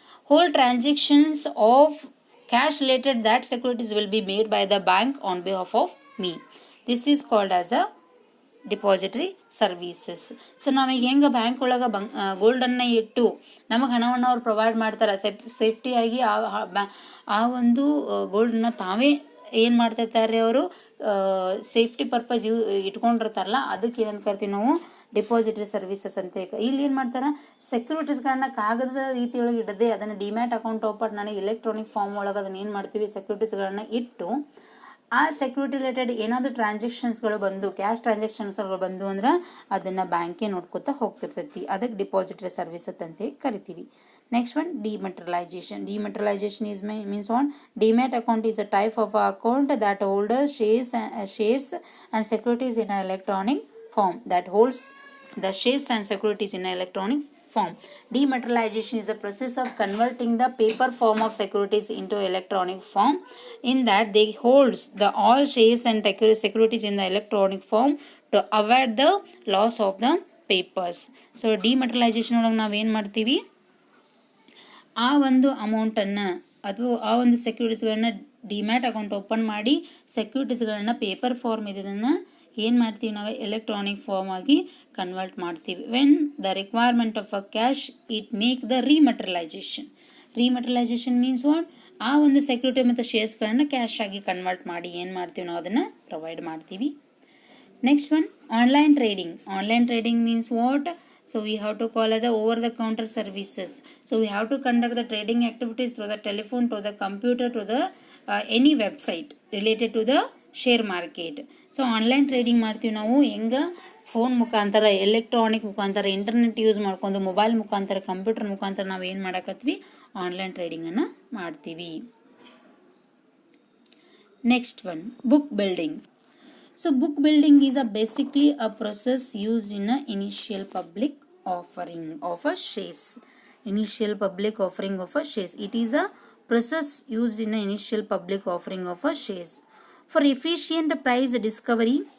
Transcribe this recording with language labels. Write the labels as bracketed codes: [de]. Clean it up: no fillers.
[en] Whole transactions of cash related that securities will be made by the bank on behalf of me. This is called as a depository services. [kn] So ನಾವೀಗ ಹೆಂಗೆ bank ಒಳಗೆ ಗೋಲ್ಡನ್ನು ಇಟ್ಟು ನಮಗೆ ಹಣವನ್ನು ಅವ್ರು provide ಮಾಡ್ತಾರೆ, ಸೇಫ್ಟಿಯಾಗಿ ಆ ಒಂದು ಗೋಲ್ಡನ್ನ ತಾವೇ ಏನು ಮಾಡ್ತಿರ್ತಾರೆ, ಅವರು ಸೇಫ್ಟಿ ಪರ್ಪಸ್ ಇಟ್ಕೊಂಡಿರ್ತಾರಲ್ಲ, ಅದಕ್ಕೆ ಏನಂತ ಕರಿತೀವಿ ನಾವು, ಡಿಪಾಸಿಟರಿ ಸರ್ವಿಸಸ್ ಅಂತ. ಇಲ್ಲಿ ಏನು ಮಾಡ್ತಾರೆ, ಸೆಕ್ಯೂರಿಟೀಸ್ಗಳನ್ನ ಕಾಗದದ ರೀತಿಯೊಳಗೆ ಇಡದೆ ಅದನ್ನು ಡಿಮ್ಯಾಟ್ ಅಕೌಂಟ್ ಓಪನ್ ಮಾಡಿ ಎಲೆಕ್ಟ್ರಾನಿಕ್ ಫಾರ್ಮ್ ಒಳಗೆ ಅದನ್ನು ಏನು ಮಾಡ್ತೀವಿ, ಸೆಕ್ಯೂರಿಟೀಸ್ಗಳನ್ನ ಇಟ್ಟು ಆ ಸೆಕ್ಯೂರಿಟಿ ರಿಲೇಟೆಡ್ ಏನಾದರೂ ಟ್ರಾನ್ಸಾಕ್ಷನ್ಸ್ಗಳು ಬಂದು, ಕ್ಯಾಶ್ ಟ್ರಾನ್ಸಾಕ್ಷನ್ಸ್ಗಳು ಬಂದು ಅಂದ್ರೆ ಅದನ್ನು ಬ್ಯಾಂಕೇ ನೋಡ್ಕೊತಾ ಹೋಗ್ತಿರ್ತೈತಿ. ಅದಕ್ಕೆ ಡಿಪಾಸಿಟರಿ ಸರ್ವಿಸಸ್ ಅಂತೇಳಿ ಕರಿತೀವಿ. [en] Next one, dematerialization. Dematerialization is means what? Demat account is a type of account that holds shares and securities in an electronic form. That holds the shares and securities in an electronic form. Dematerialization is a process of converting the paper form of securities into electronic form. In that they holds the all shares and securities in the electronic form to avoid the loss of the papers. [kn] So dematerialization ಒಳಗೆ ನಾವೇನು ಮಾಡ್ತೀವಿ, ಆ ಒಂದು ಅಮೌಂಟನ್ನು ಅಥವಾ ಆ ಒಂದು ಸೆಕ್ಯೂರಿಟೀಸ್ಗಳನ್ನ demat account open ಮಾಡಿ ಸೆಕ್ಯೂರಿಟೀಸ್ಗಳನ್ನ ಪೇಪರ್ ಫಾರ್ಮ್ ಇದನ್ನು ಏನು ಮಾಡ್ತೀವಿ ನಾವು, ಎಲೆಕ್ಟ್ರಾನಿಕ್ ಫಾರ್ಮ್ ಆಗಿ ಕನ್ವರ್ಟ್ ಮಾಡ್ತೀವಿ. [en] When the requirement of a cash it make the rematerialization. Rematerialization means what, [kn] ಆ ಒಂದು ಸೆಕ್ಯೂರಿಟಿ ಮತ್ತು ಶೇರ್ಸ್ಗಳನ್ನ ಕ್ಯಾಶ್ ಆಗಿ ಕನ್ವರ್ಟ್ ಮಾಡಿ ಏನು ಮಾಡ್ತೀವಿ ನಾವು, ಅದನ್ನು ಪ್ರೊವೈಡ್ ಮಾಡ್ತೀವಿ. [en] Next one, online trading. Online trading means what, So we have to call as a over the counter services. So we have to conduct the trading activities through the telephone, to the computer, to the any website related to the share market. [kn] So online trading ಮಾಡ್ತೀವಿ ನಾವು ಹೆಂಗೆ phone ಮುಖಾಂತರ, electronic ಮುಖಾಂತರ, internet use ಮಾಡ್ಕೊಂಡು, mobile ಮುಖಾಂತರ, computer ಮುಖಾಂತರ ನಾವು ಏನು ಮಾಡಕತ್ವಿ, ಆನ್ಲೈನ್ ಟ್ರೇಡಿಂಗನ್ನು ಮಾಡ್ತೀವಿ. [en] Next one, book building. So book building is basically a process used in a initial public offering of a shares. Initial public offering of a shares. It is a process used in a initial public offering of a shares for efficient price discovery.